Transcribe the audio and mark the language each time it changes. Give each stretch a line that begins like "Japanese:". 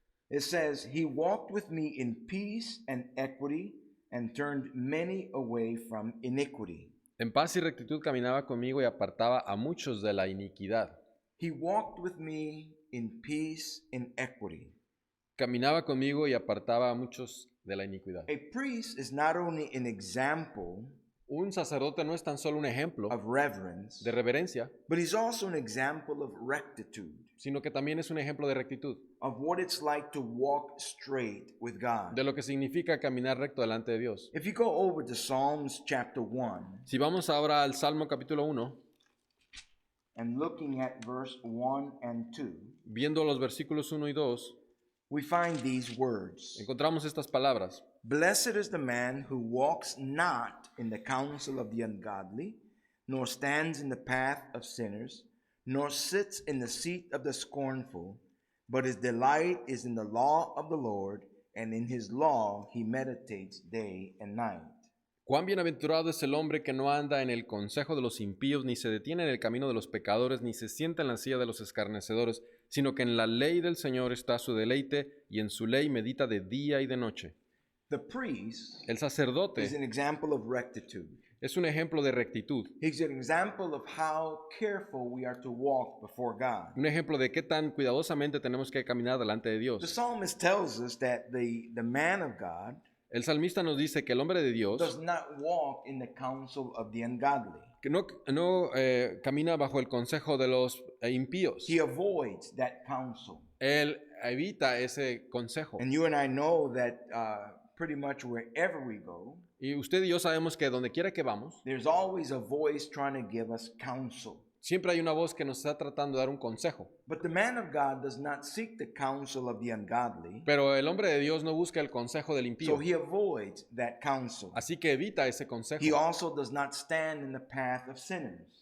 English: it says, He walked with me in peace and equity and turned many away from iniquity.
Spanish: en paz y rectitud caminaba conmigo y apartaba a muchos de la iniquidad.
English: He walked with me in peace and equity.
Spanish: Caminaba conmigo y apartaba a muchos de la iniquidad.
English: A priest is not only an example
Spanish: Un sacerdote no es tan solo un ejemplo
English: of reverence,
Spanish: de reverencia,
English: but he's also an example of rectitude,
Spanish: sino que también es un ejemplo de rectitud,
English: of what it's like to walk straight with God.
Spanish: de lo que significa caminar recto delante de Dios.
English: If you go over to Psalms chapter 1
Spanish: Si vamos ahora al Salmo capítulo 1,
English: and looking at verse 1 and 2,
Spanish: viendo los versículos 1 y 2,
English: we find these words.
Spanish: encontramos estas palabras.
English: Blessed is the man who walks not in the counsel of the ungodly, nor stands in the path of sinners, nor sits in the seat of the scornful, but his delight is in the law of the Lord, and in his law he meditates day and night.
Spanish: Cuán bienaventurado es el hombre que no anda en el consejo de los impíos, ni se detiene en el camino de los pecadores, ni se sienta en la silla de los escarnecedores, sino que en la ley del Señor está su deleite, y en su ley medita de día y de noche.
English: The priest
Spanish: El sacerdote
English: is an example of rectitude.
Spanish: es un ejemplo de rectitud,
English: He's an example of how careful we are to walk before God.
Spanish: un ejemplo de qué tan cuidadosamente tenemos que caminar delante de
English: The
Spanish: Dios.
English: psalmist tells us that the man of God
Spanish: El salmista nos dice que el hombre de Dios
English: does not walk in the counsel of the ungodly.
Spanish: que no camina bajo el consejo de los impíos.
English: He avoids that counsel.
Spanish: Él evita ese consejo.
English: And you and I know that pretty much wherever we go,
Spanish: Y usted y yo sabemos que donde quiera que vamos,
English: there's always a voice trying to give us counsel.
Spanish: siempre hay una voz que nos está tratando de dar un consejo.
English: But the man of God does not seek the counsel of the ungodly,
Spanish: Pero el hombre de Dios no busca el consejo del
English: so
Spanish: impío.
English: he avoids that counsel.
Spanish: Así que evita ese consejo.
English: He also does not stand in the path of sinners.